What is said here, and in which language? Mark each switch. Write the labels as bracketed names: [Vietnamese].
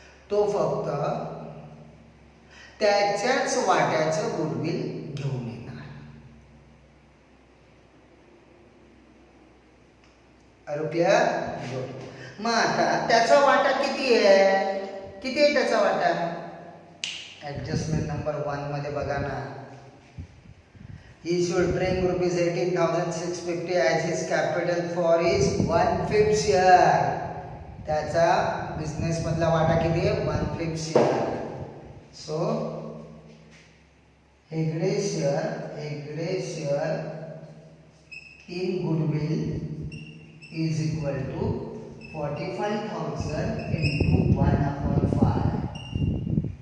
[Marathi] तो फक्त त्याच्याच वाट्याचं गुडविल घेऊन येणार. क्लिअर? मग आता त्याचा वाटा किती आहे? किती आहे त्याचा वाटा? ऍडजस्टमेंट नंबर 1 मध्ये बघा ना. [English] He should bring rupees 18,650 as his capital for his 1/5 share. [Marathi] त्याचा बिझनेस मधला वाटा किती आहे? 1/5 share. [English] So Hegde share in goodwill is equal to 45,000 into 1/5.